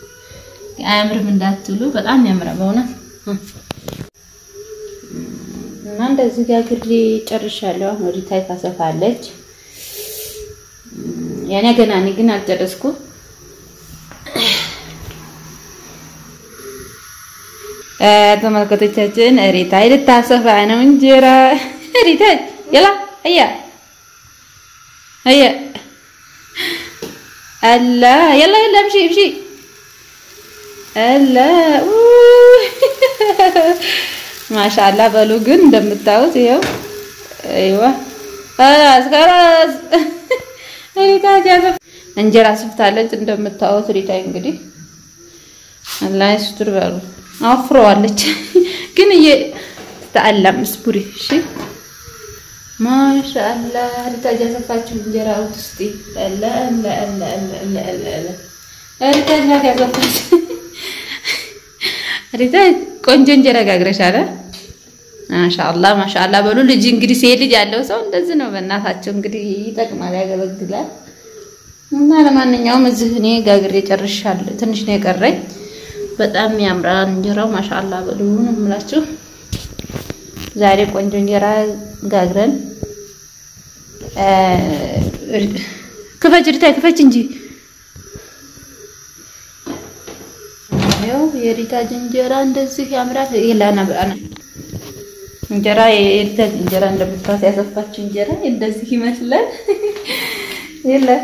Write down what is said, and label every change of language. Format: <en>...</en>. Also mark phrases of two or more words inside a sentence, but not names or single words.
<am>አያምርም እንዳትሉ በጣም ያምራል በእውነት እና እንደዚህ ጋግሬ ጨርሻለሁ። አሁን ሪታይ ታሰፋለች። ያኔ ገና እኔ ግን አልጨረስኩም። ተመልካቾቻችን ሪታይ ልታሰፋ ነው እንጀራ። ሪታይ</am> <ar>يلا هيا الله يلا امشي الله ما شاء الله</ar> <am>بلو ግን እንደምታዩት ይሄው</am> <ar>ايوه خلاص</ar> <am>ሪታይ ያሰፋ እንጀራ ስፍታለች እንደምታዩት። ሪታይ እንግዲህ አላህ ይስጥር በሉ አፍሮዋለች ግን ተአለም ስቡሪ እሺ</am> <ar>ما شاء الله</ar> <am>ሪታይ ያሰፋችሁ እንጀራ ውስጥ لا ሪታይ ያሰፋች ሪታይ ቆንጆ እንጀራ ጋግረሻል።</am> <ar>ما شاء الله</ar> <am>በሉ። ልጅ እንግዲህ ሴት ልጅ ያለው ሰው እንደዚህ ነው። በእናታቸው እንግዲህ ይጠቅማል ያገለግላል። እና ለማንኛውም እዚህ እኔ ጋግሬ ጨርሻለሁ። ትንሽ ነው የቀረኝ። በጣም ያምራል እንጀራው</am> <ar>ما شاء الله</ar> <am>በሉ ነው የምላችሁ። ዛሬ ቆንጆ እንጀራ ጋግረን ክፈች ሪታይ ክፈች እንጂ ያው የሪታይ እንጀራ እንደዚህ ያምራል። ይላና በአና እንጀራ የሪታይ እንጀራ እንደምታውቁት ያሰፋችሁ እንጀራ እንደዚህ ይመስላል። ይላ</am>